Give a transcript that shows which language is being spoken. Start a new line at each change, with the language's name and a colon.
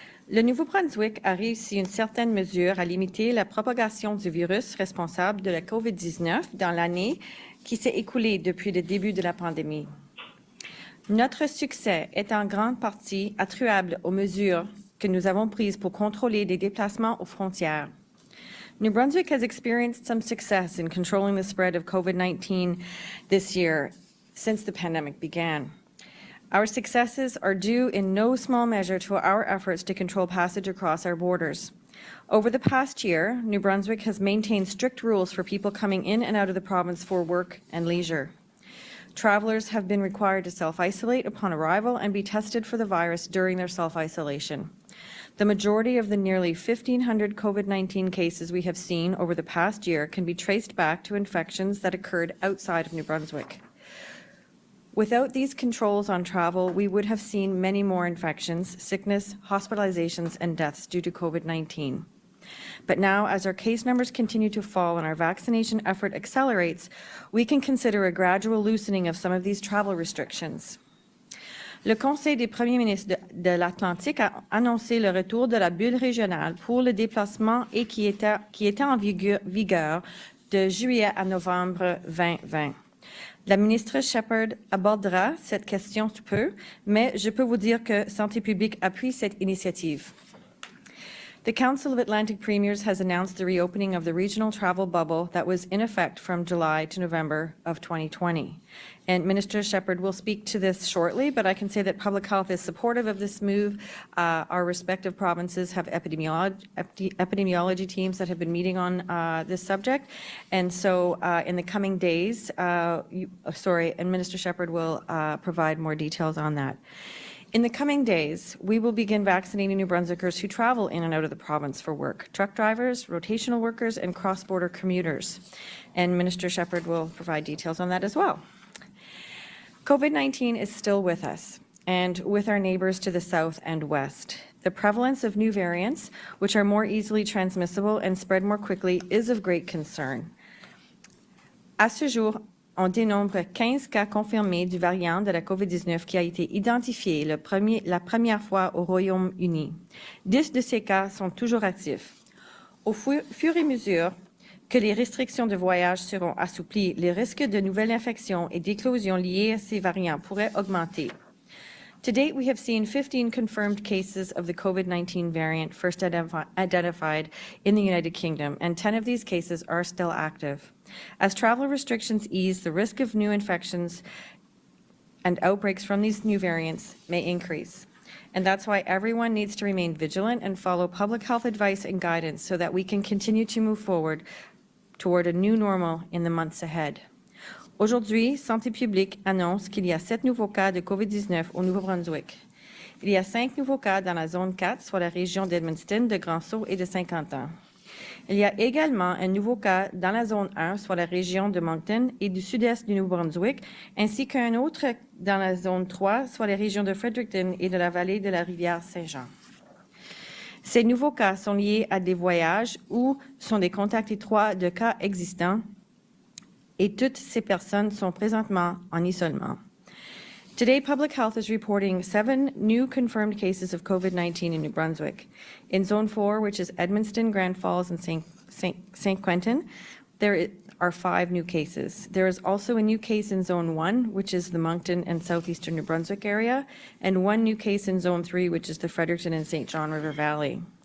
French: Le Nouveau-Brunswick a réussi une certaine mesure à limiter la propagation du virus responsable de la COVID-19 dans l'année qui s'est écoulée depuis le début de la pandémie. Notre succès est en grande partie attribuable aux mesures que nous avons prises pour contrôler les déplacements aux frontières.
English: New Brunswick has experienced some success in controlling the spread of COVID-19 this year since the pandemic began. Our successes are due in no small measure to our efforts to control passage across our borders. Over the past year, New Brunswick has maintained strict rules for people coming in and out of the province for work and leisure. Travelers have been required to self-isolate upon arrival and be tested for the virus during their self-isolation. The majority of the nearly 1,500 COVID-19 cases we have seen over the past year can be traced back to infections that occurred outside of New Brunswick. Without these controls on travel, we would have seen many more infections, sickness, hospitalizations, and deaths due to COVID-19. But now, as our case numbers continue to fall and our vaccination effort accelerates, we can consider a gradual loosening of some of these travel restrictions.
French: Le Conseil des premiers ministres de l'Atlantique a annoncé le retour de la bulle régionale pour le déplacement et qui était en vigueur de juillet à novembre 2020. La ministre Shephard abordera cette question sous peu, mais je peux vous dire que Santé publique appuie cette initiative.
English: The Council of Atlantic Premiers has announced the reopening of the regional travel bubble that was in effect from July to November of 2020. And Minister Shephard will speak to this shortly, but I can say that public health is supportive of this move. Our respective provinces have epidemiology teams that have been meeting on this subject. And so in the coming days, and Minister Shephard will provide more details on that. In the coming days, we will begin vaccinating New Brunswickers who travel in and out of the province for work, truck drivers, rotational workers, and cross-border commuters. And Minister Shephard will provide details on that as well. COVID-19 is still with us and with our neighbors to the south and west. The prevalence of new variants, which are more easily transmissible and spread more quickly, is of great concern.
French: À ce jour, on dénombre 15 cas confirmés du variant de la COVID-19 qui a été identifié la première fois au Royaume-Uni. 10 de ces cas sont toujours actifs. Au fur et à mesure que les restrictions de voyage seront assouplies, les risques de nouvelles infections et d'éclosions liées à ces variants pourraient augmenter.
English: To date, we have seen 15 confirmed cases of the COVID-19 variant first identified in the United Kingdom, and 10 of these cases are still active. As travel restrictions ease, the risk of new infections and outbreaks from these new variants may increase. And that's why everyone needs to remain vigilant and follow public health advice and guidance so that we can continue to move forward toward a new normal in the months ahead.
French: Aujourd'hui, Santé publique annonce qu'il y a 7 nouveaux cas de COVID-19 au Nouveau-Brunswick. Il y a 5 nouveaux cas dans la zone 4, soit la région d'Edmundston, de Grand-Sault et de Saint-Quentin. Il y a également un nouveau cas dans la zone 1, soit la région de Moncton et du sud-est du Nouveau-Brunswick, ainsi qu'un autre dans la zone 3, soit les régions de Fredericton et de la vallée de la rivière Saint-Jean. Ces nouveaux cas sont liés à des voyages ou sont des contacts étroits de cas existants et toutes ces personnes sont présentement en isolement.
English: Today, Public Health is reporting 7 new confirmed cases of COVID-19 in New Brunswick. In Zone 4, which is Edmundston, Grand Falls, and St. Quentin, there are 5 new cases. There is also a new case in Zone 1, which is the Moncton and southeastern New Brunswick area, and 1 new case in Zone 3, which is the Fredericton and St. John River Valley.